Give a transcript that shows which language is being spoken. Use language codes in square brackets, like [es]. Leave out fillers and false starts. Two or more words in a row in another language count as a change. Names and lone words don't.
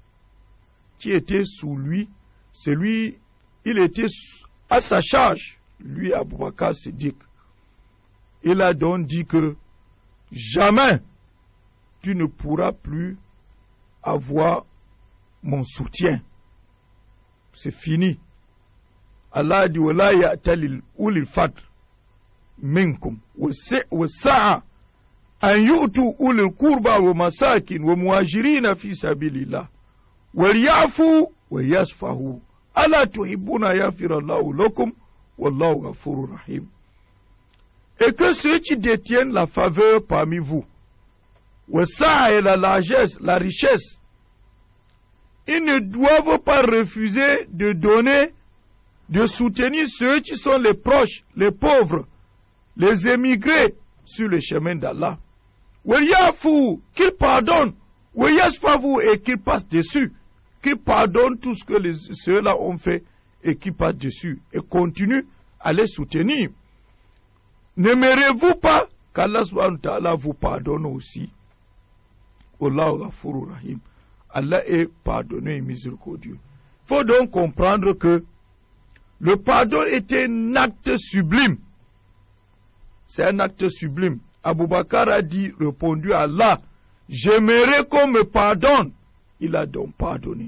[fr] C'est lui, il était à sa charge, lui Abu Bakr Siddiq. Il a donc dit que jamais tu ne pourras plus avoir mon soutien. C'est fini. Allah a dit [ar] ولا يأتل أولو الفضل منكم والسعة أن يؤتوا أولي القربى ومساكين ومهاجرين في سبيل الله وليعفوا ويصفحوا ألا تحبون يغفر الله لكم والله غفور رحيم. [fr] Et que ceux qui détiennent la faveur parmi vous, ça et la largesse, la richesse, ils ne doivent pas refuser de donner, de soutenir ceux qui sont les proches, les pauvres, les émigrés sur le chemin d'Allah. Qu'ils pardonnent, et qu'ils passent dessus, qu'ils pardonnent tout ce que ceux-là ont fait et qu'ils passent dessus et continuent à les soutenir. N'aimerez-vous pas qu'Allah [ar] سبحانه وتعالى [fr] vous pardonne aussi? [ar] والله غفور رحيم. [fr] Allah est pardonné et miséricordieux. Il faut donc comprendre que le pardon est un acte sublime. C'est un acte sublime. Abu Bakr a dit, répondu à Allah, j'aimerais qu'on me pardonne. Il a donc pardonné.